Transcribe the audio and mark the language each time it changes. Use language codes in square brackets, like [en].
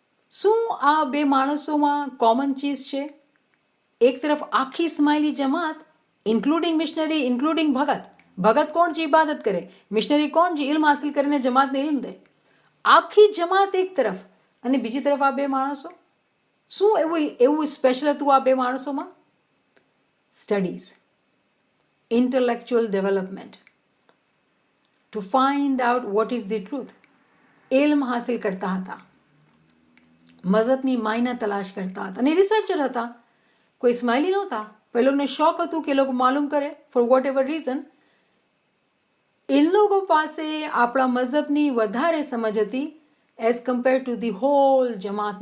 [gu] શું આ બે માણસોમાં કોમન ચીઝ છે? એક તરફ આખી ઇસ્માઇલી જમાત ઇન્ક્લુડિંગ મિશનરી, ઇન્ક્લુડિંગ ભગત. ભગત કોણ જે ઇબાદત કરે, મિશનરી કોણ જે ઇલ્મ હાસિલ કરીને જમાતને ઇલ્મ દે. આખી જમાત એક તરફ અને બીજી તરફ આ બે માણસો. શું એવું સ્પેશિયલ હતું આ બે માણસોમાં? [en] Studies, intellectual development, to find out what is the truth. [gu] ઇલ્મ હાસિલ કરતા હતા, મઝહબની માયના તલાશ કરતા હતા, અને રિસર્ચર હતા. કોઈ ઇસ્માઇલી નહોતા, પણ એ લોકોને શોખ હતું કે એ લોકો માલુમ કરે [en] For whatever reason. [gu] એ લોકો પાસે આપણા મઝહબની વધારે સમજ હતી [en] as compare to the whole [gu] Jamaat.